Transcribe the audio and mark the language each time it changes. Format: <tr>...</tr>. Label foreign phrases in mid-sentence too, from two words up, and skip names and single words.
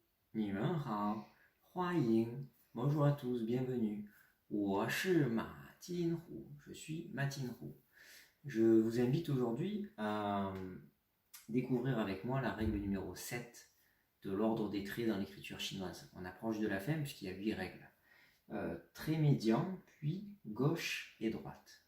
<zh>你们好，欢迎</zh> <fr>Bonjour à tous, bienvenue.</fr> <zh>我是马金虎,</zh> <fr>je suis Matinhu. Je vous invite aujourd'hui à découvrir avec moi la règle numéro 7 de l'ordre des traits dans l'écriture chinoise. On approche de la fin puisqu'il y a 8 règles. Trait médian, puis gauche et droite.</fr>